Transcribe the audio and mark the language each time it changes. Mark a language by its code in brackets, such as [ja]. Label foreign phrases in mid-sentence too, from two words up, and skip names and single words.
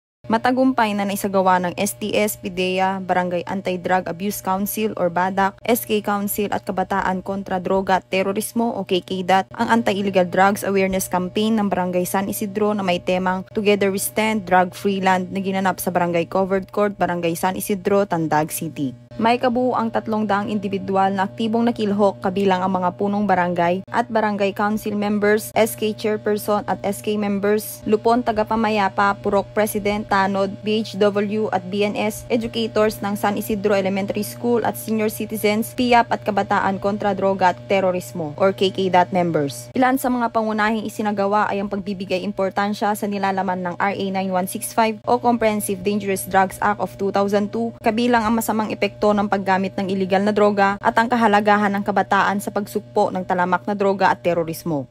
[tl] Matagumpay na naisagawa ng STS, PIDEA, Barangay Anti-Drug Abuse Council or BADAC, SK Council at Kabataan Kontra Droga at Terorismo o KKDAT ang Anti-Illegal Drugs Awareness Campaign ng Barangay San Isidro na may temang Together We Stand, Drug Free Land na ginanap sa Barangay Covered Court, Barangay San Isidro, Tandag City. May kabuuang 300 individual na aktibong nakilhok kabilang ang mga punong barangay at barangay [en] council members, [tl] SK chairperson at SK members, lupon tagapamayapa, purok president, tanod, BHW at BNS, educators ng San Isidro Elementary School at [en] senior citizens, [tl] PIAP at Kabataan Kontra Droga at Terorismo or KKDAT members. Ilan sa mga pangunahing isinagawa ay ang pagbibigay importansya sa nilalaman ng RA 9165 o Comprehensive Dangerous Drugs Act of 2002, kabilang ang masamang epekto ng paggamit ng iligal na droga at ang kahalagahan ng kabataan sa pagsugpo ng talamak na droga at terorismo.